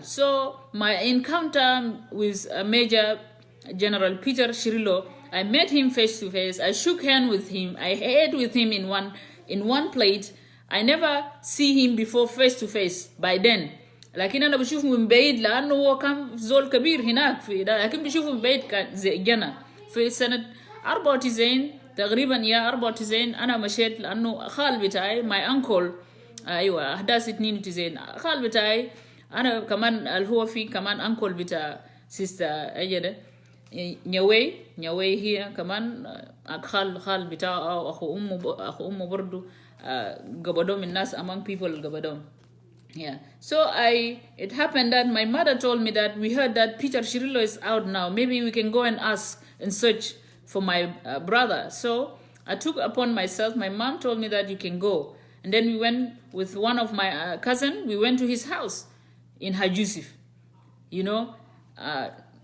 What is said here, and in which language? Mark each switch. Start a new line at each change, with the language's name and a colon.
English: So my encounter with Major General Peter Cirillo, I met him face to face. I shook hands with him. I ate with him in one plate. I never see him before face to face by then.
Arabic: لكن أنا بشوفه من بعيد لأنه هو كان زول كبير هناك في ده. لكن بشوفه من بعيد كان زي جنا في سنة 94 تقريبا 94 أنا مشيت لأنه خال بتاعي
English: my uncle
Arabic: أيوة أحداث 92 خال بتاعي أنا كمان اللي هو في كمان uncle بتاع sister أجده نيوي هي كمان خال بتاعه أو أخو أمه برضو قبضهم الناس
English: among people
Arabic: قبضهم.
English: Yeah. So it happened that my mother told me that we heard that Peter Cirillo is out now. Maybe we can go and ask and search for my brother. So I took upon myself. My mom told me that you can go. And then we went with one of my cousin. We went to his house in Haj Yusuf.